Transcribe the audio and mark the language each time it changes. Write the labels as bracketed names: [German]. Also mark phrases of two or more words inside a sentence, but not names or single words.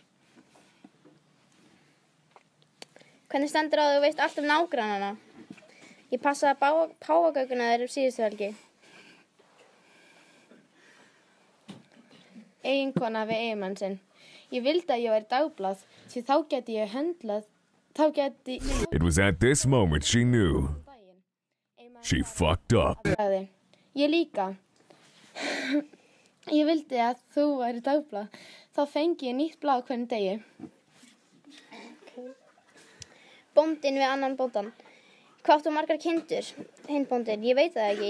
[Icelandic] Hvernig stendur á að þú veist allt nágrannana? Ég passaði páfagaukuna þeirra síðustu helgi. Eiginkona við eiginmann sinn. Ég vildi að ég væri dagblað, því þá gæti ég höndlað, [English] It was at this moment she knew. She fucked up. [Icelandic] Ég líka. Ég vildi að þú væri dagblað, þá fengi ég nýtt blað hvern degi. Bóndinn við annan bóndan. Hvað áttu margar kindur? Hinn bóndinn, ég veit það ekki.